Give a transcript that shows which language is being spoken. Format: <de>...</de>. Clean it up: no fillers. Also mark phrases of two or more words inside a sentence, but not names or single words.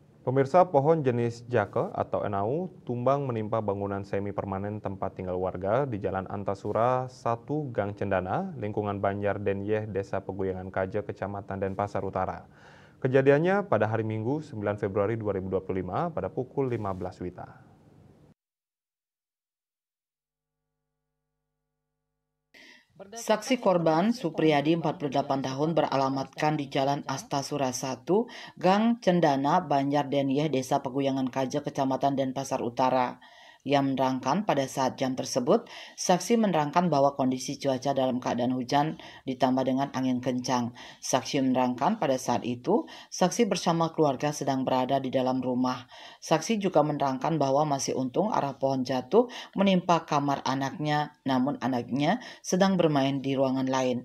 <id>Pemirsa, pohon jenis jake atau enau tumbang menimpa bangunan semi permanen tempat tinggal warga di Jalan Antasura 1 Gang Cendana, lingkungan Banjar Denyeh, Desa Peguyangan Kaje, Kecamatan Denpasar Utara. Kejadiannya pada hari Minggu 9 Februari 2025 pada pukul 15 WITA. Saksi korban, Supriyadi 48 tahun beralamatkan di Jalan Astasura 1, Gang Cendana, Banjar Denyeh, Desa Peguyangan Kaje, Kecamatan Denpasar Utara. Yang menerangkan pada saat jam tersebut, saksi menerangkan bahwa kondisi cuaca dalam keadaan hujan ditambah dengan angin kencang. Saksi menerangkan pada saat itu, saksi bersama keluarga sedang berada di dalam rumah. Saksi juga menerangkan bahwa masih untung arah pohon jatuh menimpa kamar anaknya, namun anaknya sedang bermain di ruangan lain.</id>